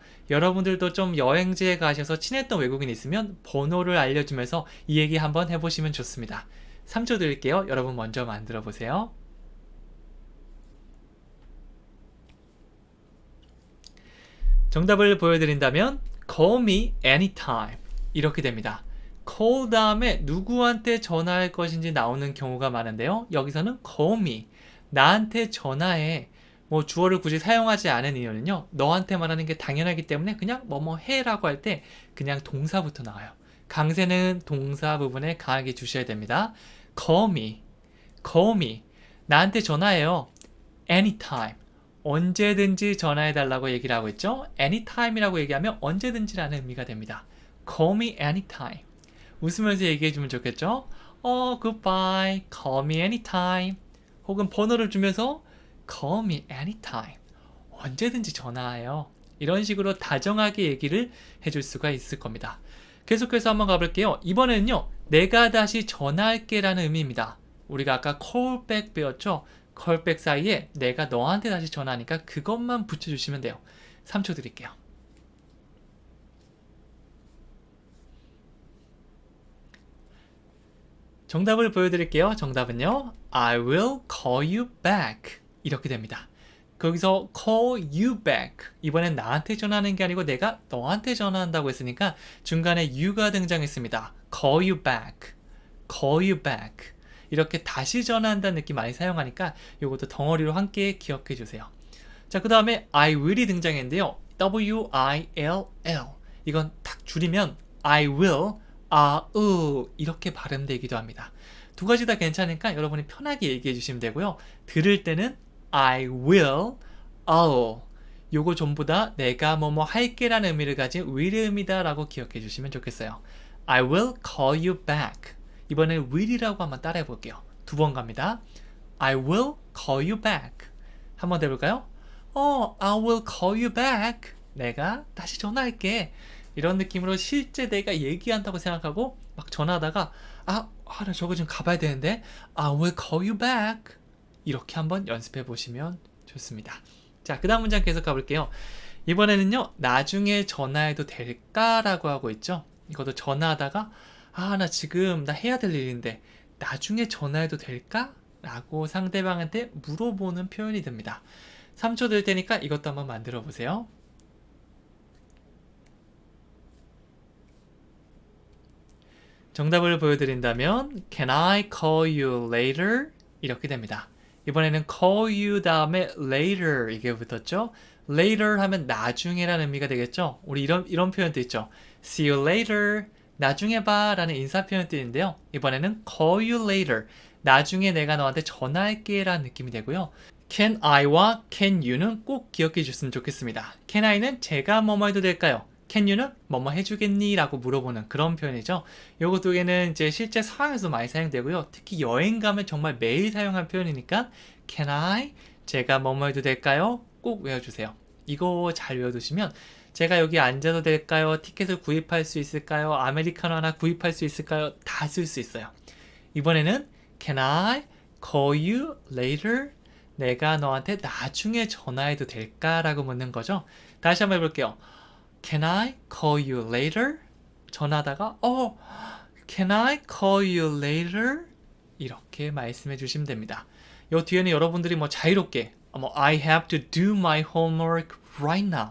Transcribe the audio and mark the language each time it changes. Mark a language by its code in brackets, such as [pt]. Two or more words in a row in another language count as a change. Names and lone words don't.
[ko] 여러분들도 좀 여행지에 가셔서 친했던 외국인이 있으면 번호를 알려주면서 이 얘기 한번 해보시면 좋습니다. 3초 드릴게요. 여러분 먼저 만들어 보세요. 정답을 보여드린다면 [en] call me anytime [ko] 이렇게 됩니다. call 다음에 누구한테 전화할 것인지 나오는 경우가 많은데요. [en] 여기서는 call me, [ko] 나한테 전화해. 뭐 주어를 굳이 사용하지 않은 이유는요. 너한테 말하는 게 당연하기 때문에 그냥 뭐뭐 해라고 할 때 그냥 동사부터 나와요. 강세는 동사 부분에 강하게 주셔야 됩니다. [en] call me, call me, [ko] 나한테 전화해요. anytime, 언제든지 전화해달라고 얘기를 하고 있죠. anytime이라고 얘기하면 언제든지라는 의미가 됩니다. [en] call me anytime. [ko] 웃으면서 얘기해주면 좋겠죠. [en] goodbye, call me anytime. [ko] 혹은 번호를 주면서 [en] call me anytime. [ko] 언제든지 전화해요. 이런 식으로 다정하게 얘기를 해줄 수가 있을 겁니다. 계속해서 한번 가볼게요. 이번에는요, 내가 다시 전화할게 라는 의미입니다. 우리가 아까 [en] call back [ko] 배웠죠? [en] call back [ko] 사이에 내가 너한테 다시 전화하니까 그것만 붙여주시면 돼요. 3초 드릴게요. 정답을 보여드릴게요. 정답은요, [en] I will call you back [ko] 이렇게 됩니다. [en] 거기서 call you back, [ko] 이번엔 나한테 전화하는 게 아니고 내가 너한테 전화한다고 했으니까 중간에 you가 등장했습니다. [en] call you back, call you back. [ko] 이렇게 다시 전화한다는 느낌 많이 사용하니까 이것도 덩어리로 함께 기억해 주세요. 자, 그 다음에 [en] I will [ko] 이 등장했는데요. W-I-L-L, 이건 딱 줄이면 [en] I will, [ko] 이렇게 발음되기도 합니다. 두 가지 다 괜찮으니까 여러분이 편하게 얘기해 주시면 되고요. 들을 때는 [en] I will, [ko] 요거 전부 다 내가 뭐뭐 할게 라는 의미를 가진 will의 의미다 라고 기억해 주시면 좋겠어요. [en] I will call you back. [ko] 이번엔 will이라고 한번 따라해 볼게요. 두 번 갑니다. [en] I will call you back. [ko] 한번 해볼까요? [en] I will call you back. [ko] 내가 다시 전화할게. 이런 느낌으로 실제 내가 얘기한다고 생각하고 막 전화하다가 나 저거 좀 가봐야 되는데 [en] I will call you back. [ko] 이렇게 한번 연습해 보시면 좋습니다. 자, 그 다음 문장 계속 가볼게요. 이번에는요, 나중에 전화해도 될까? 라고 하고 있죠. 이것도 전화하다가 나 해야 될 일인데 나중에 전화해도 될까? 라고 상대방한테 물어보는 표현이 됩니다. 3초 들 테니까 이것도 한번 만들어 보세요. 정답을 보여드린다면 [en] Can I call you later? [ko] 이렇게 됩니다. 이번에는 [en] call you [ko] 다음에 later 이게 붙었죠. later 하면 나중에라는 의미가 되겠죠. 우리 이런 표현도 있죠. [en] See you later, [ko] 나중에 봐 라는 인사 표현도 있는데요. [en] 이번에는 call you later, [ko] 나중에 내가 너한테 전화할게 라는 느낌이 되고요. [en] can I [ko] 와 [en] can you [ko] 는 꼭 기억해 주셨으면 좋겠습니다. [en] can I [ko] 는 제가 뭐뭐 해도 될까요? [en] can you [ko] 는 뭐뭐 해주겠니? 라고 물어보는 그런 표현이죠. 요거 두 개는 이제 실제 상황에서 많이 사용되고요. 특히 여행 가면 정말 매일 사용한 표현이니까 [en] can I, [ko] 제가 뭐뭐 해도 될까요? 꼭 외워주세요. 이거 잘 외워두시면 제가 여기 앉아도 될까요? 티켓을 구입할 수 있을까요? 아메리카노 하나 구입할 수 있을까요? 다 쓸 수 있어요. 이번에는 [en] can I call you later? [ko] 내가 너한테 나중에 전화해도 될까? 라고 묻는 거죠. 다시 한번 해볼게요. [en] Can I call you later? 전화하다가 Can I call you later? [ko] 이렇게 말씀해 주시면 됩니다. 이 뒤에는 여러분들이 뭐 자유롭게 [en] I have to do my homework right now.